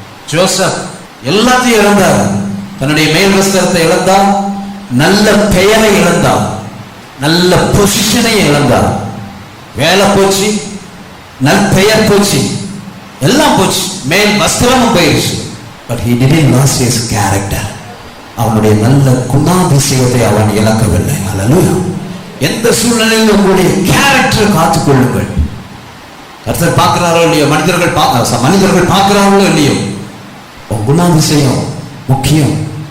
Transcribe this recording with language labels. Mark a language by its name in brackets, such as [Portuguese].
[Tamil] Joseph எல்லாத்தையும் இழந்தார். தன்னுடைய மேல் வஸ்திரத்தை இழந்தார், நல்ல பெயரை இழந்தார், நல்ல பொசிஷனை இழந்தார். வேலை போச்சு, நல் பெயர் போச்சு, எல்லாம் போச்சு, மேல் வஸ்திரமும் போயிடுச்சு. [English] But he didn't lose his character. [Tamil] அவனுடைய நல்ல குணாதிசயத்தை அவன் இழக்கவில்லை. அல்லேலூயா. எந்த சூழ்நிலையில் உங்களுடைய கேரக்டரை காத்துக்கொள்ளுங்கள். கர்த்தர் பார்க்கிறாரோ இல்லையோ, மனிதர்கள் பார்க்கிறார்களோ இல்லையோ, உன் குணாதிசயம் முக்கியம்.